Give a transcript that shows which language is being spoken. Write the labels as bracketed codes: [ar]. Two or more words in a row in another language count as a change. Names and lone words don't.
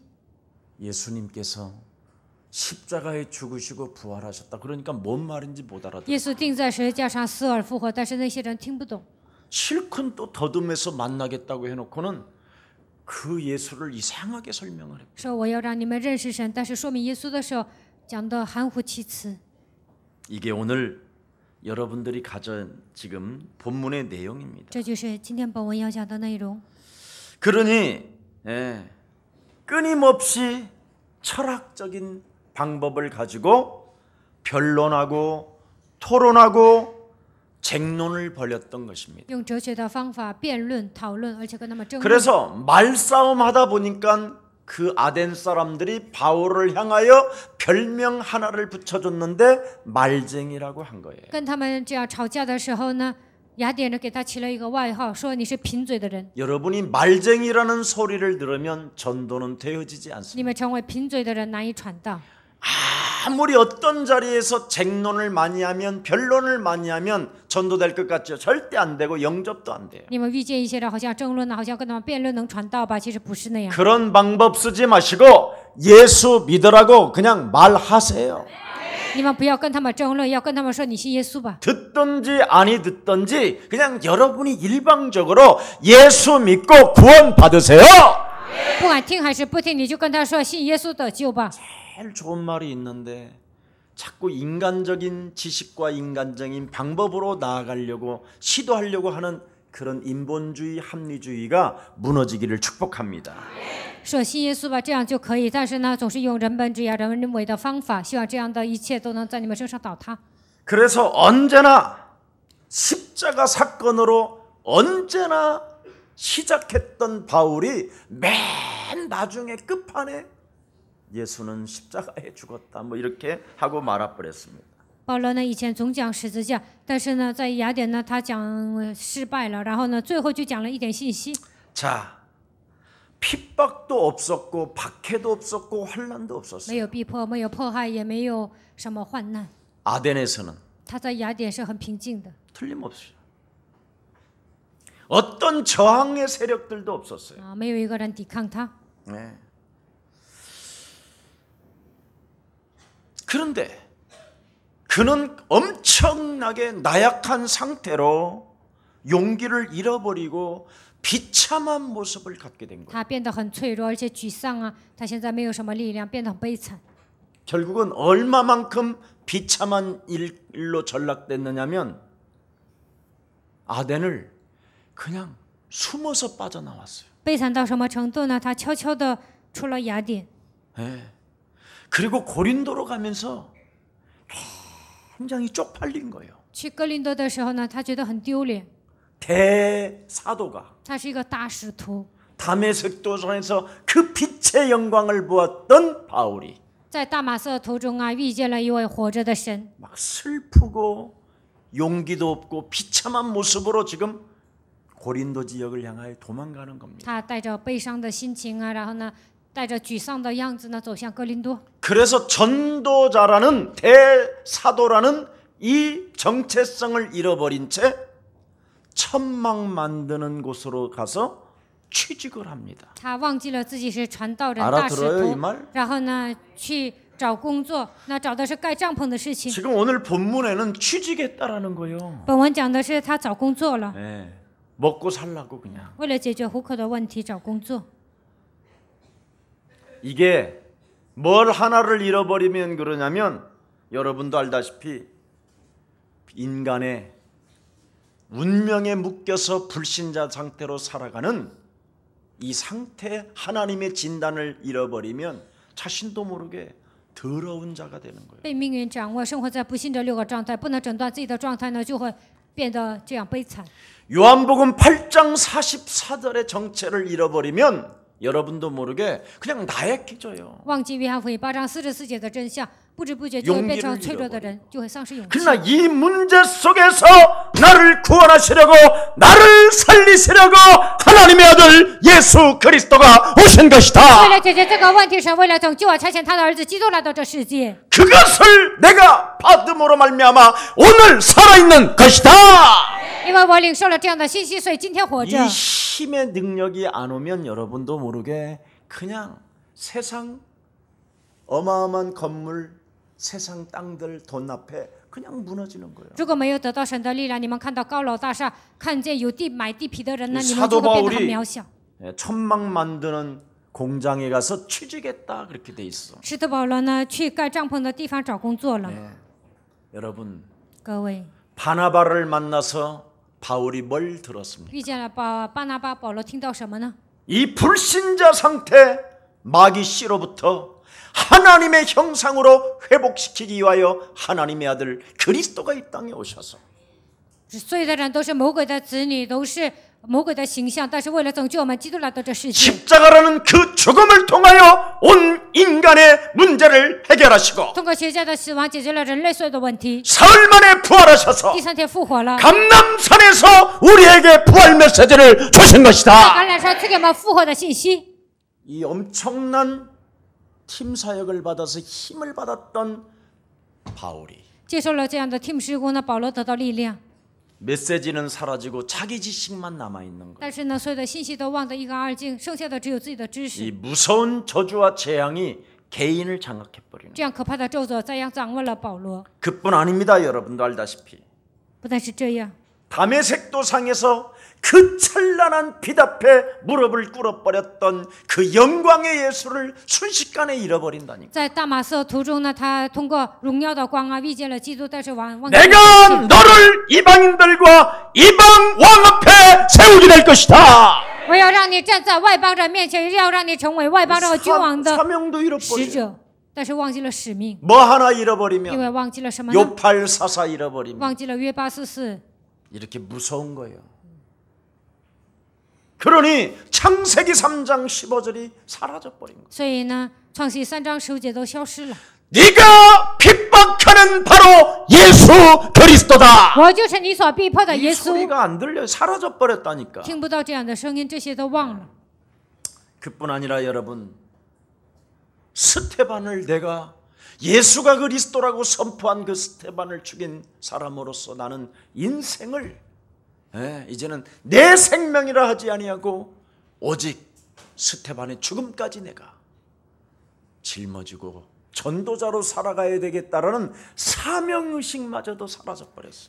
[ko] 예수님께서 십자가에 죽으시고 부활하셨다. 그러니까 뭔 말인지 못 알아들어요. [zh] 耶稣钉在十字架上死而复活，但是那些人听不懂。 [ko] 실컷 또 더듬해서 만나겠다고 해놓고는 그 예수를 이상하게 설명을 해요. [zh] 说我要让你们认识神，但是说明耶稣的时候讲的含糊其辞。 [ko] 이게 오늘 여러분들이 가진 지금 본문의 내용입니다. [zh] 这就是今天本文要讲的内容。 [ko] 그러니 끊임없이 철학적인 방법을 가지고 변론하고 토론하고 쟁론을 벌였던 것입니다. [zh] 用哲学的方法辩论、讨论，而且跟他们争论。 [ko] 그래서 말싸움 하다 보니까 그 아덴 사람들이 바울을 향하여 별명 하나를 붙여줬는데 말쟁이라고 한 거예요. [zh] 跟他们这样吵架的时候呢，雅典人给他起了一个外号，说你是贫嘴的人。 [ko] 여러분이 말쟁이라는 소리를 들으면 전도는 되어지지 않습니다. [zh] 你们成为贫嘴的人，难以传道。 [ko] 아무리 어떤 자리에서 쟁론을 많이 하면 변론을 많이 하면 전도될 것 같죠. 절대 안 되고 영접도 안 돼요. [zh] 你们遇见一些人，好像争论呢，好像跟他们辩论能传道吧？其实不是那样。 [ko] 그런 방법 쓰지 마시고 예수 믿으라고 그냥 말하세요. [zh] 你们不要跟他们争论，要跟他们说你信耶稣吧。 [ko] 듣든지 아니 듣든지 그냥 여러분이 일방적으로 예수 믿고 구원 받으세요. [zh] 不管听还是不听，你就跟他说信耶稣得救吧。 [ko] 제일 좋은 말이 있는데 자꾸 인간적인 지식과 인간적인 방법으로 나아가려고 시도하려고 하는 그런 인본주의 합리주의가 무너지기를 축복합니다. [zh] 说信耶稣吧，这样就可以。但是呢，总是用人本主义、人为的方法，希望这样的一切都能在你们身上倒塌。 [ko] 그래서 언제나 십자가 사건으로 언제나 시작했던 바울이 맨 나중에 끝판에 예수는 십자가에 죽었다 뭐 이렇게 하고 말아버렸습니다. [zh] 保罗呢，以前总讲十字架，但是呢，在雅典呢，他讲失败了，然后呢，最后就讲了一点信息。 [ko] 자, 핍박도 없었고 박해도 없었고 환난도 [zh] 没 [ko] 없었어요. [zh] 有逼迫，没有迫害，也没有什么患难。 [ko] 아덴에서는 [zh] 他在雅典是很平静的 [ko] 틀림없이 어떤 저항의 세력들도 없었어요. [zh] 啊，没有一个人抵抗他。 [ko] 네. 그런데 그는 엄청나게 나약한 상태로 용기를 잃어버리고 비참한 모습을 갖게 된 거예요. [zh] 他变得很脆弱，而且沮丧啊。他现在没有什么力量，变得很悲惨。 [ko] 결국은 얼마만큼 비참한 일로 전락됐느냐면 아덴을 그냥 숨어서 빠져나왔어요. [zh] 悲惨到什么程度呢？他悄悄地出了雅典， [ko] 네. 그리고 고린도로 가면서 굉장히 쪽팔린 거예요. [zh] 去哥林多的时候呢，他觉得很丢脸。 [ko] 대사도가 [zh] 他是一个大使徒， [ko] 다메섹 도상에서 그 빛의 영광을 보았던 바울이 [zh] 在大马色途中啊，遇见了一位活着的神， [ko] 막 슬프고 용기도 없고 비참한 모습으로 지금 고린도 지역을 향하여 도망가는 겁니다. [zh] 他带着悲伤的心情啊，然后呢，带着沮丧的样子呢，走向哥林多。 [ko] 그래서 전도자라는 대사도라는 이 정체성을 잃어버린 채 천막 만드는 곳으로 가서 취직을 합니다. [zh] 他忘记了自己是传道人、 [ko] 알아들어요, [zh] 大使 [ko] 이 [zh] 徒， [ko] 말? [zh] 然后呢，去找工作，那找的是盖帐篷的事情。 [ko] 지금 오늘 본문에는 취직했다라는 거예요. [zh] 本文讲的是他找工作了， [ko] 네, 먹고 살라고 그냥. [zh] 为了解决糊口的问题找工作。 [ko] 이게 뭘 하나를 잃어버리면 그러냐면 여러분도 알다시피 인간의 운명에 묶여서 불신자 상태로 살아가는 이 상태 하나님의 진단을 잃어버리면 자신도 모르게 더러운 자가 되는 거예요. [zh] 被命运掌握，生活在不幸的六个状态，不能诊断自己的状态呢，就会变得这样悲惨。 [ko] 요한복음 8장 44절의 정체를 잃어버리면 여러분도 모르게 그냥 나약해져요. [zh] 忘记约翰福音8章44节的真相，不知不觉就会变成脆弱的人，就会丧失勇气。 [ko] 그러나 이 문제 속에서 나를 구원하시려고 나를 살리시려고 하나님의 아들 예수 그리스도가 오신 것이다. [zh] 为了解决这个问题，神为了拯救我，差遣他的儿子基督来到这世界。 [ko] 그것을 내가 받음으로 말미암아 오늘 살아있는 것이다. [zh] 因为我领受了这样的信息，所以今天活着。 [ko] 이 힘의 능력이 안 오면 여러분도 모르게 그냥 세상 어마어마한 건물, 세상 땅들 돈 앞에 그냥 무너지는 거예요. [zh] 如果没有得到神的力量，你们看到高楼大厦，看见有地买地皮的人呢， [ko] 이 [zh] 你们就 [ko] 사도 [zh] 会变得很 [ko] 바울이 [zh] 渺小。 [ko] 천막 만드는 공장에 가서 취직했다 그렇게 돼 있어. [zh] 使徒保罗呢，去盖帐篷的地方找工作了。 [ko] 여러분 [zh] 各位 [ko] 바나바를 만나서 바울이 뭘 들었습니까? [zh] 遇见了巴拿巴、保罗，听到什么呢？ [ko] 이 불신자 상태 마귀 씨로부터 하나님의 형상으로 회복시키기 위하여 하나님의 아들 그리스도가 이 땅에 오셔서 [zh] 所有的人都是魔鬼的子女，都是魔鬼的形象，但是为了拯救我们，基督来到这世界。 [ko] 십자가라는 그 죽음을 통하여 온 인간의 문제를 해결하시고 [zh] 通过十字架的死亡，解决了人类所有的问题。 [ko] 사흘 만에 부활하셔서 [zh] 第3天复活了， [ko] 감람산에서 우리에게 부활 메시지를 주신 [zh] 在 [ko] 것이다. [zh] 橄榄山赐给我们复活的信息。 [ko] 이 엄청난 팀 사역을 받아서 힘을 받았던 바울이 [zh] 接受了这样的 team 事工呢，保罗得到力量， [ko] 메시지는 사라지고 자기 지식만 남아 있는 거예요. [zh] 但是呢，所有的信息都忘得一干二净，剩下的只有自己的知 [ko] 이 [zh] 识。 [ko] 무서운 저주와 재앙이 개인을 장악해 버리는. [zh] 这样可怕的咒诅这样掌握了保罗。 [ko] 그뿐 아닙니다. 여러분도 알다시피 [zh] 不但是这样， [ko] 다메섹 도상에서 그 찬란한 빛 앞에 무릎을 꿇어버렸던 그 영광의 예수를 순식간에 잃어버린다니까. [zh] 在大马色途中呢，他通过荣耀的光啊，遇见了基督，但是忘记了 [ko] 내가 너를 이방인들과 이방 왕 앞에 세우게 될 것이다. [zh] 我要让你站在外邦人面前，要让你成为外邦人和君王的 [ko] 사명도 [zh] 使 [ko] 잃어버려. [zh] 者，但是忘记了使命， [ko] 뭐 하나 [zh] 因 [ko] 잃어버리면 [zh] 为忘记了什么呢？ [ko] 요팔사사 잃어버리면 [zh] 忘记了约844。 [ko] 이렇게 무서운 거예요. 그러니 창세기 3장 15절이 사라져버린 거예요. [zh] 所以呢，创世3章15节都消失了。 [ko] 네가 핍박하는 바로 예수 그리스도다. [zh] 我就是你所逼迫的 [ko] 이 [zh] 耶稣。 [ko] 소리가 안 들려요. 사라져버렸다니까. [zh] 听不到这样的声音，这些都忘了。 [ko] 그뿐 아니라 여러분 스테반을 내가 예수가 그리스도라고 선포한 그 스테반을 죽인 사람으로서 나는 인생을 이제는 내 생명이라 하지 아니하고 오직 스테반의 죽음까지 내가 짊어지고 전도자로 살아가야 되겠다라는 사명의식마저도 사라져버렸어요.